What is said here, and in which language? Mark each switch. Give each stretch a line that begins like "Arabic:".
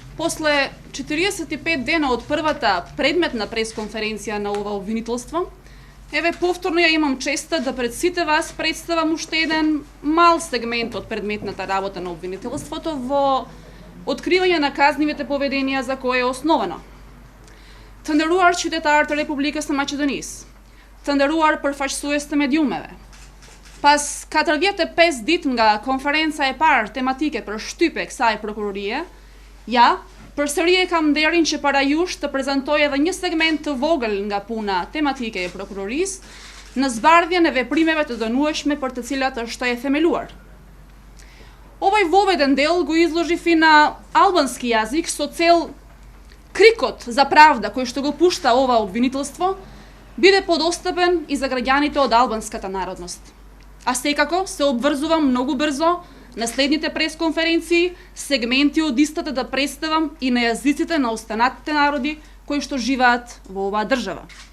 Macedonian: После 45 дена од првата предметна пресконференција на ова обвинителство, еве повторно ја имам честа да пред сите вас представам уште еден мал сегмент од предметната работа на обвинителството во откривање на казнивите поведенија за кое е основано.
Albanian: Të nderuar qytetarë të Republikës së Maqedonisë, të nderuar përfaqësues të mediumeve. Pas 45 ditë nga konferenca e parë tematike për shtype kësaj prokurorie, ja, përsëri e kam nderin që para jush të prezantoj edhe një segment të vogël nga puna tematike e prokurorisë në zbardhjen e veprimeve të dënueshme për të cilat është e themeluar.
Macedonian: Ovaj voveden del го изложив и на албански јазик со цел крикот за правда кој што го пушта ова обвинителство биде подостапен и за граѓаните од албанската народност. А секако се обврзувам многу брзо на следните пресконференции сегменти од истата да представам и на јазиците на останатите народи кои што живеат во оваа држава.